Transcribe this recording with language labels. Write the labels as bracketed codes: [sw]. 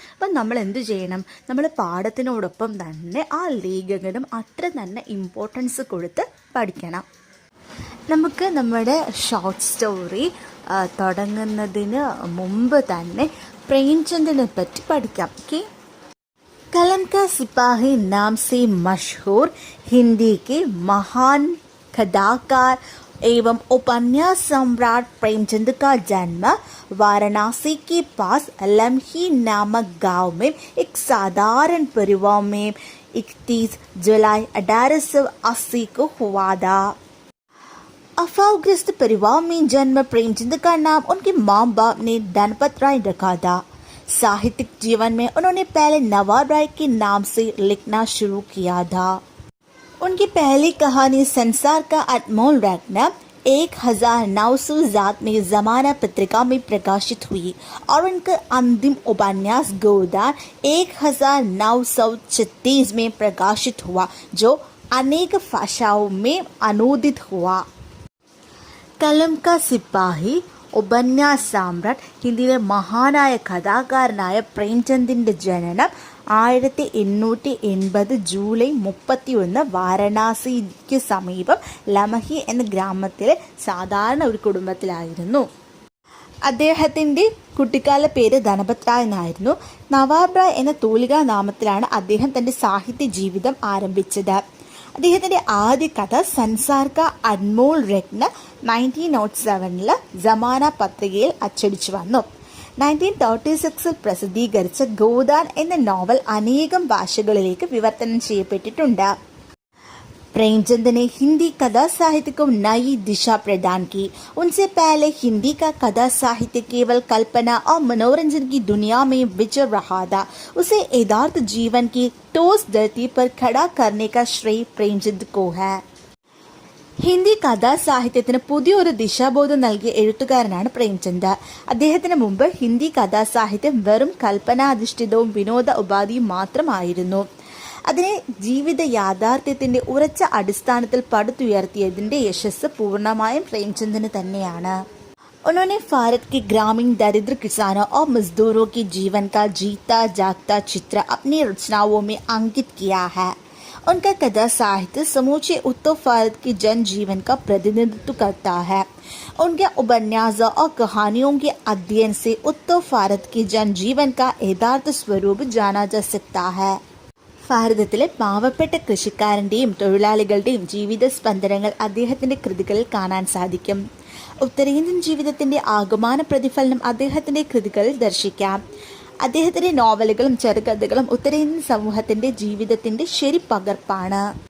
[ml] അപ്പം നമ്മൾ എന്ത് ചെയ്യണം? നമ്മൾ പാഠത്തിനോടൊപ്പം തന്നെ ആ ലേഖകനും അത്ര തന്നെ ഇമ്പോർട്ടൻസ് കൊടുത്ത് പഠിക്കണം. നമുക്ക് നമ്മുടെ ഷോർട്ട് സ്റ്റോറി തുടങ്ങുന്നതിന് മുമ്പ് തന്നെ പ്രേംചന്ദിനെ പറ്റി പഠിക്കാം. [hi] ഓക്കെ, कलम का सिपाही नाम से मशहूर हिंदी के महान कथाकार एवं उपन्यास सम्राट प्रेमचंद का जन्म वाराणसी के पास लम्ही नामक गांव में एक साधारण परिवार में 31 जुलाई 1880 को हुआ था. अफावग्रस्त परिवार में जन्म प्रेमचंद का नाम उनके माँ बाप ने धनपत राय रखा था. साहित्यिक जीवन में उन्होंने पहले नवाब राय के नाम से लिखना शुरू किया था. उनकी पहली कहानी संसार का अनमोल रत्न 1900 जात में जमाना पत्रिका में प्रकाशित हुई और उनका अंतिम उपन्यास गोदान 1936 में प्रकाशित हुआ, जो अनेक भाषाओं में अनुदित हुआ. कलम का सिपाही [ml] ഉപന്യാസ സാമ്രാട്ട്, ഹിന്ദിയിലെ മഹാനായ കഥാകാരനായ പ്രേംചന്ദിൻ്റെ ജനനം 1880 ജൂലൈ 31 വാരണാസിക്ക് സമീപം ലമഹി എന്ന ഗ്രാമത്തിലെ സാധാരണ ഒരു കുടുംബത്തിലായിരുന്നു. അദ്ദേഹത്തിൻ്റെ കുട്ടിക്കാല പേര് ധനപത് റായ് എന്നായിരുന്നു. നവാബ് റായ് എന്ന തൂലികാ നാമത്തിലാണ് അദ്ദേഹം തൻ്റെ സാഹിത്യ ജീവിതം ആരംഭിച്ചത്. അദ്ദേഹത്തിൻ്റെ ആദ്യ കഥ സൻസാർ കാ അൻമോൾ രത്ന 1907 ജമാന പത്രികയിൽ അച്ചടിച്ചു വന്നു. 1936 പ്രസിദ്ധീകരിച്ച ഗോദാൻ എന്ന നോവൽ അനേകം ഭാഷകളിലേക്ക് വിവർത്തനം ചെയ്യപ്പെട്ടിട്ടുണ്ട്. [hi] प्रेमचंद ने हिंदी कथा साहित्य को नई दिशा प्रदान की. उनसे पहले हिंदी का कथा साहित्य केवल कल्पना और मनोरंजन की दुनिया में विचर रहा था. उसे यथार्थ जीवन की ठोस धरती पर खड़ा करने का श्रेय प्रेमचंद को है. [ml] ഹിന്ദി കഥാസാഹിത്യത്തിന് പുതിയൊരു ദിശാബോധം നൽകിയ എഴുത്തുകാരനാണ് പ്രേംചന്ദ്. അദ്ദേഹത്തിന് മുമ്പ് ഹിന്ദി കഥാസാഹിത്യം വെറും കൽപ്പനാധിഷ്ഠിതവും വിനോദ ഉപാധിയും മാത്രമായിരുന്നു. അതിനെ ജീവിത യാഥാർത്ഥ്യത്തിന്റെ ഉറച്ച അടിസ്ഥാനത്തിൽ പടുത്തുയർത്തിയതിന്റെ യശസ് പൂർണ്ണമായും പ്രേംചന്ദിന് തന്നെയാണ്. [hi] उन्होंने भारत के ग्रामीण दरिद्र किसानों और मजदूरों के जीवन का जीता जागता चित्र अपनी रचनाओं में अंकित किया है. उनका कथा साहित्य समूचे उत्तर भारत के जनजीवन का प्रतिनिधित्व करता है. उनके उपन्यासों और कहानियों के अध्ययन से उत्तर भारत के जनजीवन का यथार्थ स्वरूप जाना जा सकता है. [ml] ഭാരതത്തിലെ പാവപ്പെട്ട കൃഷിക്കാരൻ്റെയും തൊഴിലാളികളുടെയും ജീവിത സ്പന്ദനങ്ങൾ അദ്ദേഹത്തിൻ്റെ കൃതികളിൽ കാണാൻ സാധിക്കും. ഉത്തരേന്ത്യൻ ജീവിതത്തിൻ്റെ ആകമാന പ്രതിഫലനം അദ്ദേഹത്തിൻ്റെ കൃതികളിൽ ദർശിക്കാം. അദ്ദേഹത്തിൻ്റെ നോവലുകളും ചെറുകഥകളും ഉത്തരേന്ത്യൻ സമൂഹത്തിൻ്റെ ജീവിതത്തിൻ്റെ ശരി പകർപ്പാണ്.